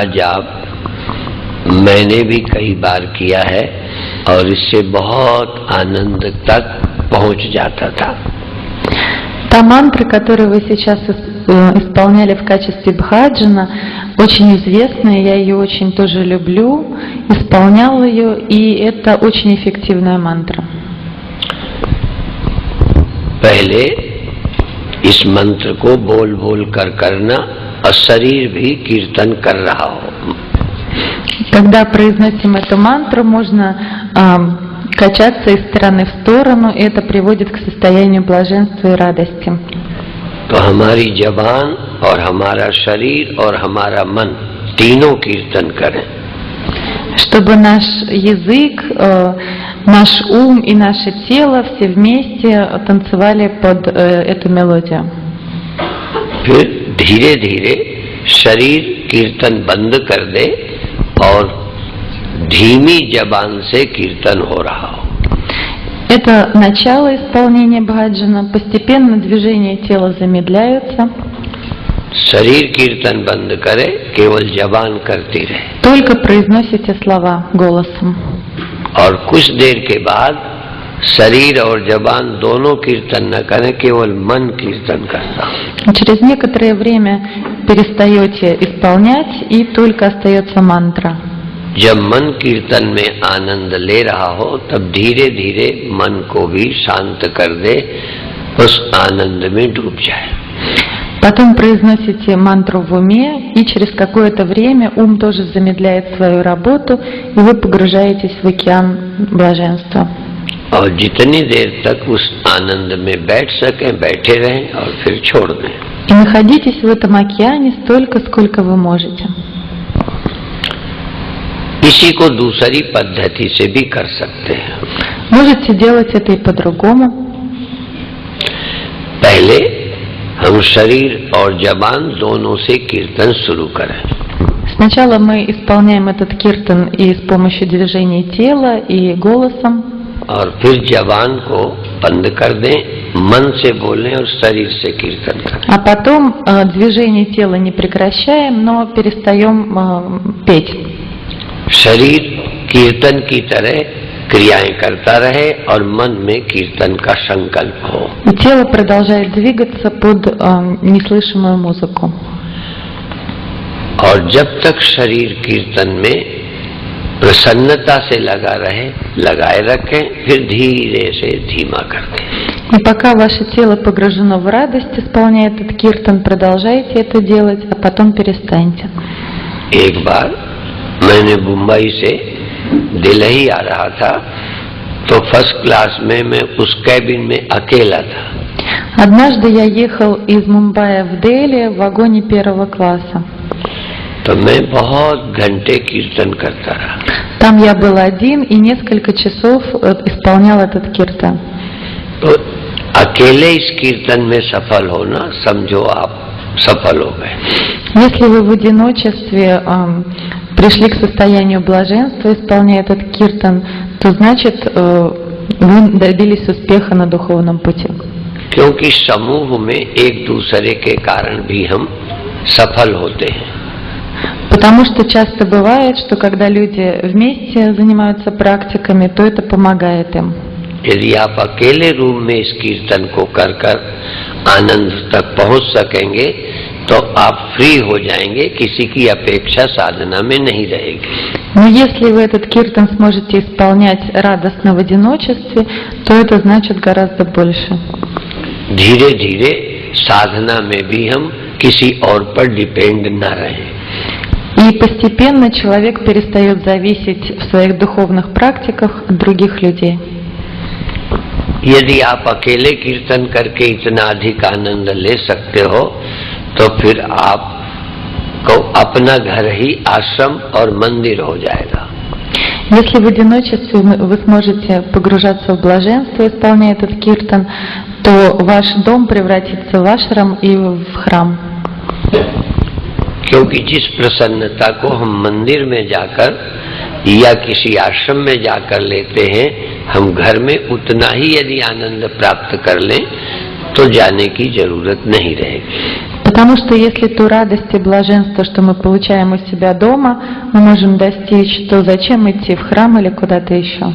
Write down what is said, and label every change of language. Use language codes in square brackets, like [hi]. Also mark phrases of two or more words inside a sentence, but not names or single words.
[hi] जाप मैंने भी कई बार किया है और इससे बहुत आनंद तक पहुंच जाता था। [ru] Та мантра, которую вы сейчас исполняли в качестве бхаджана, очень известная, я ее очень тоже люблю, исполнял ее, и это очень эффективная мантра. [hi] पहले इस मंत्र को बोल बोल कर करना और शरीर भी कीर्तन कर रहा हो। [ru] Когда произносим эту мантру, можно качаться из стороны в сторону, и это приводит к состоянию блаженства и радости. [hi] तो हमारी जबान और हमारा शरीर और हमारा मन तीनों कीर्तन करें। [ru] Чтобы наш язык, наш ум и наше тело все вместе танцевали под эту мелодию. [hi] फिर धीरे धीरे शरीर कीर्तन बंद कर दे और धीमी जबान से कीर्तन हो रहा हो। [ru] Это начало исполнения бхаджана, постепенно движения тела замедляются. [hi] शरीर कीर्तन बंद करे, केवल जबान करती रहे। [ru] Только произносите слова голосом. [hi] और कुछ देर के बाद शरीर और जबान दोनों कीर्तन न करें, केवल मन कीर्तन करता। [ru] Через некоторое время перестаете исполнять, и только остается мантра. [hi] जब मन कीर्तन में आनंद ले रहा हो, तब धीरे धीरे मन को भी शांत कर दे, उस आनंद में डूब जाए। [ru] Потом произносите мантру в уме, и через какое-то время ум тоже замедляет свою работу, и вы погружаетесь в океан блаженства. [hi] और जितनी देर तक उस आनंद में बैठ सकें बैठे रहें और फिर छोड़ दें। [ru] И находитесь в этом океане столько, сколько вы можете. [hi] इसी को दूसरी पद्धति से भी कर सकते हैं। [ru] Можете делать это и по-другому. [hi] पहले हम शरीर और जबान दोनों से कीर्तन शुरू करें। [ru] Сначала мы исполняем этот киртан и с помощью движения тела, и голосом. [hi] और फिर जबान को बंद कर दें, मन से बोलें और शरीर से कीर्तन करें। [ru] А потом движение тела не прекращаем, но перестаем петь. [hi] शरीर कीर्तन की तरह क्रियाएं करता रहे और मन में कीर्तन का संकल्प हो। [ru] И тело продолжает двигаться под неслышимую музыку. [hi] और जब तक शरीर कीर्तन में प्रसन्नता से लगा रहे, लगाए रखें, फिर धीरे से धीमा कर दें। [ru] И пока ваше тело погружено в радость, исполняя этот киртан, продолжайте это делать, а потом перестаньте. [hi] एक बार मैंने मुंबई से दिल्ली आ रहा था, तो [en] first class [hi] में मैं उस कैबिन में अकेला था। [ru] Однажды я ехал из Мумбаи в Дели в вагоне первого класса. [hi] तो मैं बहुत घंटे कीर्तन करता रहा। [ru] Там я был один и несколько часов исполнял этот киртан. [hi] तो अकेले इस कीर्तन में सफल होना, समझो आप सफल हो गए। [ru] Если вы в одиночестве пришли к состоянию блаженства, исполняя этот киртан, то значит вы добились успеха на духовном пути. [hi] क्योंकि समूह में एक दूसरे के कारण भी हम सफल होते हैं। [ru] Потому что часто бывает, что когда люди вместе занимаются практиками, то это помогает им. [hi] यदि आप अकेले रूम में इस कीर्तन को कर कर आनंद तक पहुंच सकेंगे, तो आप फ्री हो जाएंगे, किसी की अपेक्षा साधना में नहीं रहेगी। [ru] Но если вы этот киртан сможете исполнять радостно в одиночестве, то это значит гораздо больше. [hi] धीरे धीरे साधना में भी हम किसी और पर डिपेंड न रहें। [ru] И постепенно человек перестает зависеть в своих духовных практиках от других людей. [hi] यदि आप अकेले कीर्तन करके इतना अधिक आनंद ले सकते हो, तो फिर आपको अपना घर ही आश्रम और मंदिर हो जाएगा। [ru] Если в одиночестве вы сможете погружаться в блаженство, исполняя этот киртан, то ваш дом превратится в ашрам и в храм. [hi] क्योंकि जिस प्रसन्नता को हम मंदिर में जाकर या किसी आश्रम में जाकर लेते हैं, हम घर में उतना ही यदि आनंद प्राप्त कर लें, तो जाने की जरूरत नहीं रहेगी। [ru] Потому что если ту радость и блаженство, что мы получаем у себя дома, мы можем достичь, то зачем идти в храм или куда-то еще?